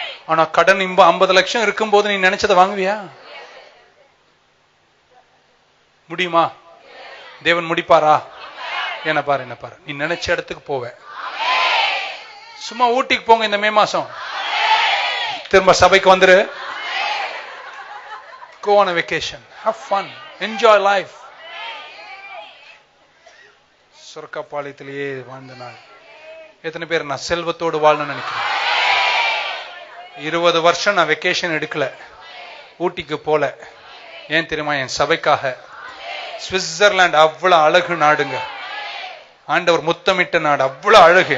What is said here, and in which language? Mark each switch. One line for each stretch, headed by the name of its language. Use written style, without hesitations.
Tamil: ஆனா கடன் 50 லட்சம் இருக்கும் போது நீ நினைச்சதை வாங்குவியா? முடியுமா? தேவன் முடிப்பாரா? என்ன பாரு, என்ன பாரு, நீ நினைச்ச இடத்துக்கு போவ. சும்மா ஊட்டிக்கு போங்க இந்த மே மாசம், திரும்ப சபைக்கு வந்துரு.
English: Go on a vacation, have fun, enjoy life.
Tamil: சொர்க்கப்பாளையத்திலேயே வாழ்ந்த நாள். எத்தனை பேர் நான் செல்வத்தோடு வாழணும்னு நினைக்கிறேன்? 20 வருஷம் நான் வெக்கேஷன் எடுக்கல, ஊட்டிக்கு போல. ஏன் தெரியுமா? என் சபைக்காக. சுவிட்சர்லாந்து அவ்வளவு அழகு நாடுங்க. ஆண்டவர் முத்தமிட்ட நாடு, அவ்வளவு அழகு.